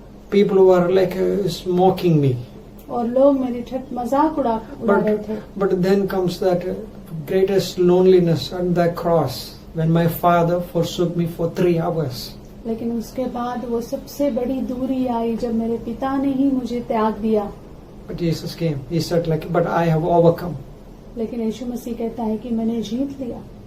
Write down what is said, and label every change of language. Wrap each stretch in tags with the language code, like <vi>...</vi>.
<en>People were like mocking me.</en> <hi>और लोग मेरी ठट मजाक उड़ा रहे थे.</hi> <en>But then comes that greatest loneliness at the cross when my father forsook me for 3 hours.</en> <hi>लेकिन उसके बाद वो सबसे बड़ी दूरी आई जब मेरे पिता ने ही मुझे त्याग दिया.</hi> <en>But Jesus came. He said like, but I have overcome.</en> <hi>लेकिन यीशु मसीह कहता है कि मैंने जीत लिया.</hi>